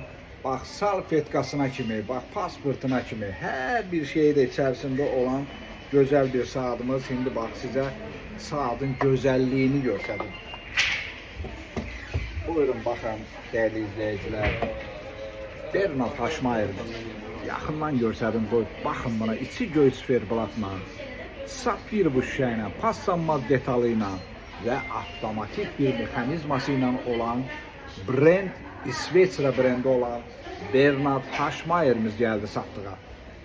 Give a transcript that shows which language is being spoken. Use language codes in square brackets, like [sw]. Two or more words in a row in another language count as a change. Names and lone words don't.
[tr] Bak salfetkasına kimi, bak pasportuna kimi her bir şeyde içerisinde olan güzel bir saatimiz. Şimdi bak size saatin güzelliğini gösterdim. Buyurun bakın değerli izleyiciler. Bernard Haşmayer'dir. Yaxından gösterdim. Bakın buna içi göy siferblatla. [az] Sapfir bu şişəylə, paslanmaz detalı ilə və avtomatik bir mexanizması ilə olan brend, İsveçrə brendi olan Bernard Haşmayer'imiz gəldi satdığa.